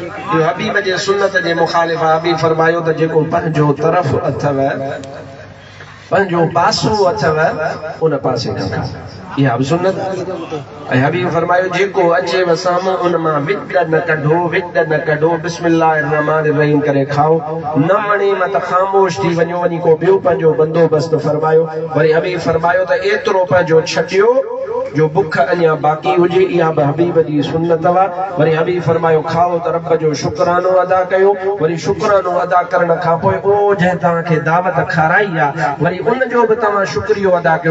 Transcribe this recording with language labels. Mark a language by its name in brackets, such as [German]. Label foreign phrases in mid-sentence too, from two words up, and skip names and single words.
[Sindhi] इहो हबीब जे सुन्नत जे मुखालिफ़ आहे। हबीब फरमायो त जेको पंहिंजो तरफ़ अथव, पंहिंजो पासो अथव, उन पासे खां खाओ। इहा बि सुन्नत। ऐं हबीब फरमायो जेको अचेव साम्हूं उन मां विड न कढो, [Arabic] بسم الله الرحمن الرحيم [Sindhi] करे खाओ। न वणे मां त ख़ामोश थी वञो, वञी को ॿियो पंहिंजो बंदोबस्त फरमायो। वरी हबीब फरमायो त एतिरो पंहिंजो छॾियो जो बुख अञा बाक़ी हुजे। इहा बि हबीब जी सुन्नत वा। वरी हबीब फरमायो खाओ त रब जो शुक्रानो अदा कयो। वरी शुक्रानो अदा करण खां पोइ ओ जंहिं तव्हांखे दावत खाराई आहे, वरी उन जो बि तव्हां शुक्रियो अदा कयो।